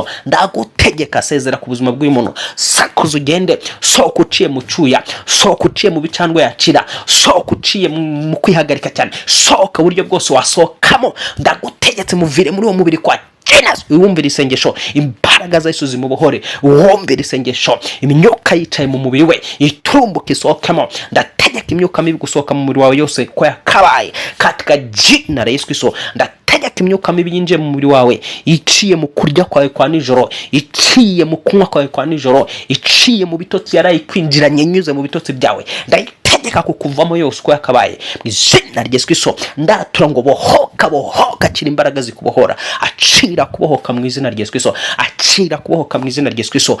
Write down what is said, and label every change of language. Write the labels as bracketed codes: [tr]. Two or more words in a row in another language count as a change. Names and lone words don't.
[rw] Ndagutegeka, sezera ku buzima bw'uyu muntu, sakuza ugende, sohoka uciye mu cyuya, sohoka uciye mu bicandwe yakira, sohoka uciye mu kwihagarika cyane, sohoka uburyo bwose wasohokamo. Ndagutegetse muvire muri uwo mubiri kwa Jenas. Wumvira isengesho, imbaraga za Yesu zimubohore. Wumvira isengesho, imyuka yicaye mu mubiri we iturumbuka isohokamo. Ndategeka imyuka mibi gusohoka mu mubiri wawe yose ko yakabaye [sw] katika jina la Yesu Kristo. [rw] Ndategeka imyuka mibi yinjiye mu mubiri wawe, iciye mu kurya kwawe kwa nijoro, iciye mu kunywa kwawe kwa nijoro, iciye mu bitotsi yaraye kwinjiranye nyuze mu bitotsi byawe. Ndategeka kukuvamo yose ko yakabaye mu izina rya Yesu Kristo. Ndatura ngo bohoka, kira imbaraga zikubohora, acira kubohoka mu izina rya Yesu Kristo, acira kubohoka mu izina rya Yesu Kristo.